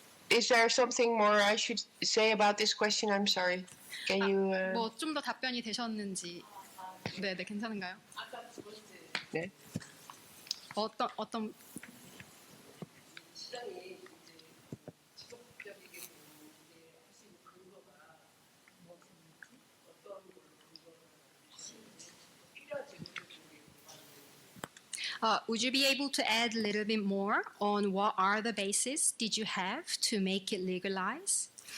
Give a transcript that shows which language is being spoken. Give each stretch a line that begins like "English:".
English: Is there something more I should say about this question? I'm sorry. Can you?
Korean: 뭐 좀 더 답변이 되셨는지. 네, 괜찮은가요? 네.
English: 어떤 would you be able to add a little bit more on what are the bases did you have to make it legalized?